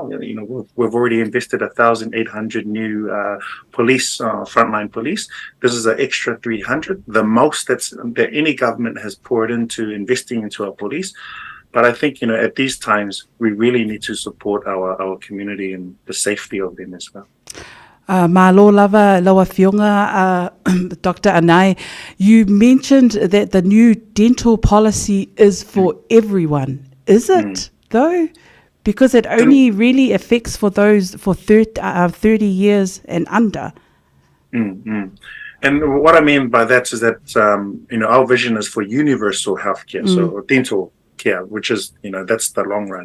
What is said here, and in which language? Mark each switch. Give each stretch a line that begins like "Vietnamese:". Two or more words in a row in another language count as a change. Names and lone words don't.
English: We've already invested 1,800 new frontline police. This is an extra 300, the most that any government has poured into investing into our police. But I think, at these times, we really need to support our community and the safety of them as well.
Samoan: Malo lava loa fionga, Dr.
English: Anae, you mentioned that the new dental policy is for everyone. Is it, though? Because it only really affects for those for 30 years and under. And what I mean by that is that, our vision is for universal healthcare, so dental care, which is, that's the long run.